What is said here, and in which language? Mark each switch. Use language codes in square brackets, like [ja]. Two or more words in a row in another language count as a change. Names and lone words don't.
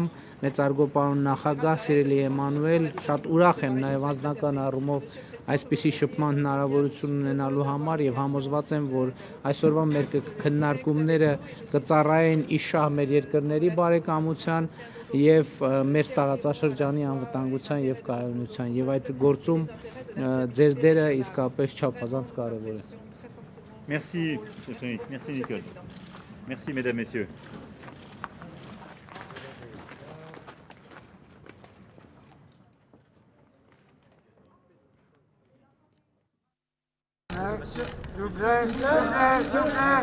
[hy] մեծարգո պարոն նախագահ Սիրելի Էմանուել, շատ ուրախ եմ նաեւ անձնական առումով այսպիսի շփման հնարավորություն ունենալու համար եւ համոզված եմ, որ այսօրվա մեր քննարկումները կծառայեն իշահ մեր երկրների բարեկամության եւ մեր տարածաշրջանի անվտանգության եւ կայունության եւ այդ գործում ձեր դերը իսկապես չափազանց կարեւոր է։ [fr] Merci, merci Nicole. Merci mesdames, messieurs. S'il vous plaît, s'il vous plaît, s'il vous plaît.